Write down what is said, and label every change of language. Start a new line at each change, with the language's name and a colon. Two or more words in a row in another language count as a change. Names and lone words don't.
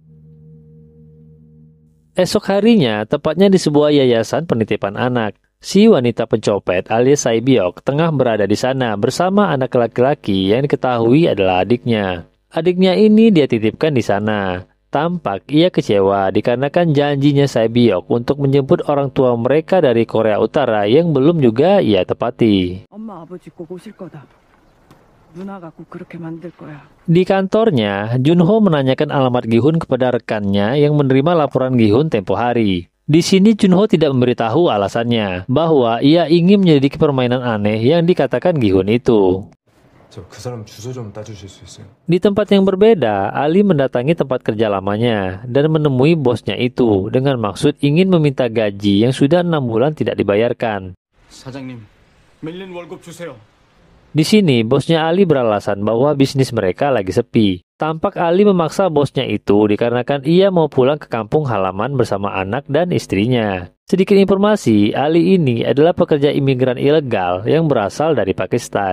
Indonesian: Esok harinya, tepatnya di sebuah yayasan penitipan anak, si wanita pencopet alias Sae-byok tengah berada di sana bersama anak laki-laki yang diketahui adalah adiknya. Adiknya ini dia titipkan di sana. Tampak ia kecewa dikarenakan janjinya Sae-byok untuk menjemput orang tua mereka dari Korea Utara yang belum juga ia tepati.
Korean: 엄마 아버지 꼭 오실 거다. 누나가 꼭 그렇게 만들 거야.
Indonesian: Di kantornya, Junho menanyakan alamat Gi-hun kepada rekannya yang menerima laporan Gi-hun tempo hari. Di sini Junho tidak memberitahu alasannya bahwa ia ingin menyelidiki permainan aneh yang dikatakan Gi-hun itu.
Korean: 저 그 사람 주소 좀 따주실 수 있어요?
Indonesian: Di tempat yang berbeda, Ali mendatangi tempat kerja lamanya dan menemui bosnya itu dengan maksud ingin meminta gaji yang sudah 6 bulan tidak dibayarkan.
Korean: 사장님, 밀린 월급 주세요.
Indonesian: Di sini, bosnya Ali beralasan bahwa bisnis mereka lagi sepi. Tampak Ali memaksa bosnya itu dikarenakan ia mau pulang ke kampung halaman bersama anak dan istrinya. Sedikit informasi, Ali ini adalah pekerja imigran ilegal yang berasal dari Pakistan.